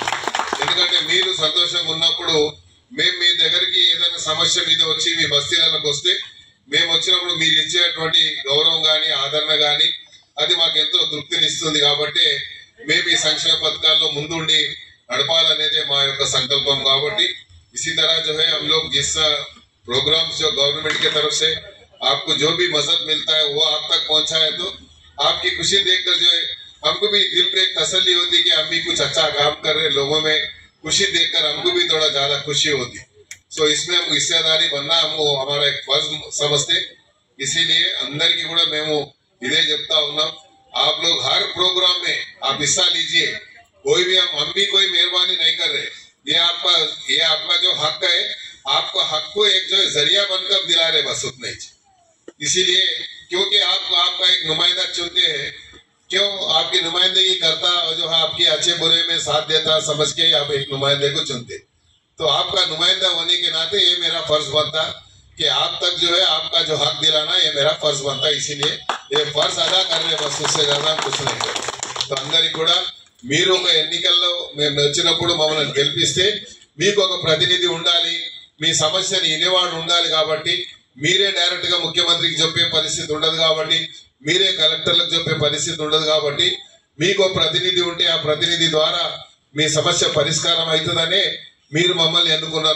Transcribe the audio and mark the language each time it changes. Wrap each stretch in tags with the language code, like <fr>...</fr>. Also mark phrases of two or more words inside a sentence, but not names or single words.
<te>ఎందుకంటే మీరు సంతోషంగా ఉన్నప్పుడు మేము మీ దగ్గరికి ఏదైనా సమస్య మీద వచ్చి మీ బస్తీలకు వస్తే మేము వచ్చినప్పుడు మీరు ఇచ్చేటువంటి గౌరవం కానీ ఆదరణ కానీ అది మాకు ఎంతో తృప్తినిస్తుంది. కాబట్టి మేము ఈ సంక్షేమ పథకాల్లో ముందుండి నడపాలనేదే మా యొక్క సంకల్పం.</te> <hi>కాబట్టి इसी तरह जो है हम लोग जिस प्रोग्राम्स जो गवर्नमेंट की तरफ से आपको जो भी मदद मिलता है वो आप तक पहुंचा है तो आपकी खुशी देखकर जो है हमको भी दिल पे एक तसल्ली होती कि हम भी कुछ अच्छा काम कर रहे, लोगों में खुशी देखकर हमको भी थोड़ा ज्यादा खुशी होती। सो इसमें हम हिस्सेदारी बनना हमको हमारा एक फर्ज समझते, इसीलिए अंदर की</hi> <te>కూడా మేము ఇదే చెప్తా ఉన్నాం.</te> <hi>आप लोग हर प्रोग्राम में आप हिस्सा लीजिए, कोई भी हम भी कोई मेहरबानी नहीं कर रहे, ये आपका जो हक है, आपको हक को एक जो जरिया बनकर दिला रहे बस उतना ही। इसीलिए क्योंकि आपका एक नुमाइंदा चुनते हैं, क्यों आपकी नुमाइंदगी करता जो है आपके अच्छे बुरे में साथ देता समझ के आप एक नुमाइंदे को चुनते, तो आपका नुमाइंदा होने के नाते ये मेरा फर्ज बनता कि आप तक जो है आपका जो हक दिलाना ये मेरा फर्ज बनता। इसीलिए ये फर्ज अदा कर रहे बस, उससे ज्यादा कुछ नहीं कर।</hi> <te>तो అందరికి కూడా మీరు ఒక ఎన్నికల్లో మేము వచ్చినప్పుడు మమ్మల్ని గెలిపిస్తే మీకు ఒక ప్రతినిధి ఉండాలి, మీ సమస్యని వినేవాడు ఉండాలి. కాబట్టి మీరే డైరెక్ట్ గా ముఖ్యమంత్రికి చెప్పే పరిస్థితి ఉండదు, కాబట్టి మీరే కలెక్టర్లకు చెప్పే పరిస్థితి ఉండదు. కాబట్టి మీకు ఒక ప్రతినిధి ఉంటే ఆ ప్రతినిధి ద్వారా మీ సమస్య పరిష్కారం అవుతుందనే మీరు మమ్మల్ని ఎన్నుకున్నారు.</te>